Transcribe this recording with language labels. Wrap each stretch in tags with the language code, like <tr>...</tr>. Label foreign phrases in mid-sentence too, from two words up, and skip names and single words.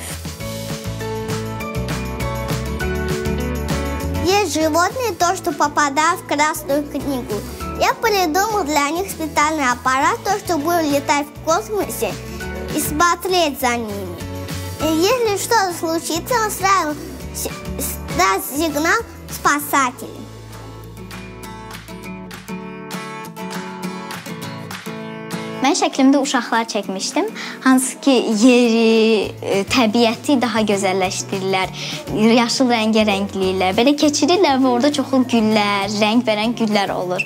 <ru>Есть животные, то, что попадают в Красную книгу. Я придумал для них специальный аппарат, то, что будет летать в космосе и смотреть за ними. И если что-то случится, он сразу даст сигнал спасателям.</ru> <az>Mən şəklimdə uşaqlar çəkmişdim, hansı ki yeri, təbiəti daha gözəlləşdirirlər, yaşıl rəngərəngliyirlər, belə keçirirlər və orada çoxlu güllər, rəng verən güllər olur.</az>